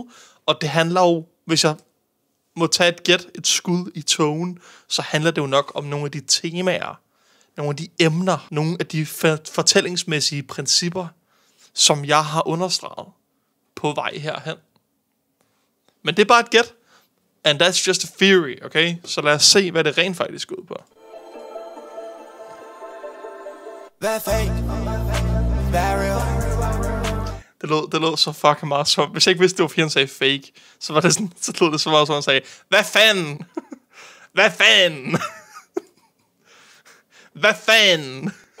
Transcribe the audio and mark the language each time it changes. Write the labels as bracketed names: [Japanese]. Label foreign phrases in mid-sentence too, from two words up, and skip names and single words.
[Danish] Og det handler jo, hvis jeg må tage et gæt, et skud i togen, så handler det jo nok om nogle af de temaer, nogle af de emner, nogle af de fortællingsmæssige principper, som jeg har understreget på vej herhen. Men det er bare et gæt. [English] And that's just a theory, okay? [Danish] Så lad os se, hvad det rent faktisk går ud på. Hvad er fake? Hvad er real? Det lød så fucking meget som... Hvis jeg ikke vidste, det var fordi han sagde fake, så var det sådan... Så lød det så meget som han sagde... Hvad fanden? Hvad fanden? Hvad fanden?